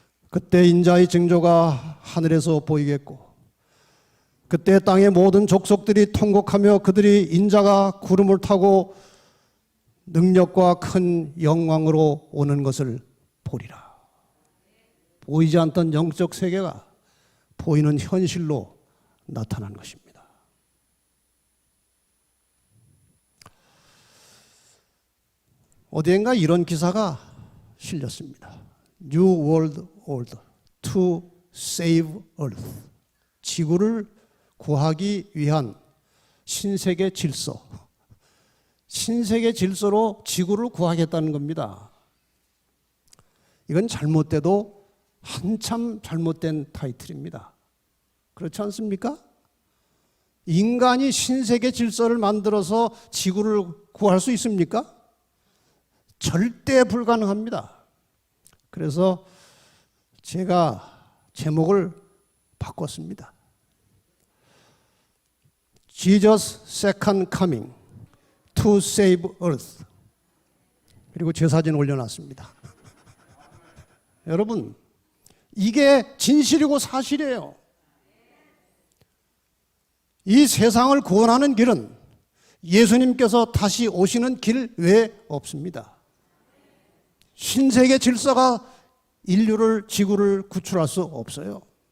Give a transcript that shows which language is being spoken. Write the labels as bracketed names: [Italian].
[Korean] 그때 인자의 징조가 하늘에서 보이겠고 그때 땅의 모든 족속들이 통곡하며 그들이 인자가 구름을 타고 능력과 큰 영광으로 오는 것을 보리라. 보이지 않던 영적 세계가 보이는 현실로 나타난 것입니다. 어디엔가 이런 기사가 실렸습니다. [English] New World Order to Save Earth. [Korean] 지구를 구하기 위한 신세계 질서. 신세계 질서로 지구를 구하겠다는 겁니다. 이건 잘못돼도 한참 잘못된 타이틀입니다. 그렇지 않습니까? 인간이 신세계 질서를 만들어서 지구를 구할 수 있습니까? 절대 불가능합니다. 그래서 제가 제목을 바꿨습니다. [English] Jesus Second Coming to Save Earth. [Korean] 그리고 제 사진 올려놨습니다. 여러분, 이게 진실이고 사실이에요. 이 세상을 구원하는 길은 예수님께서 다시 오시는 길 외에 없습니다. 신세계 질서가 인류를, 지구를 구출할 수 없어요.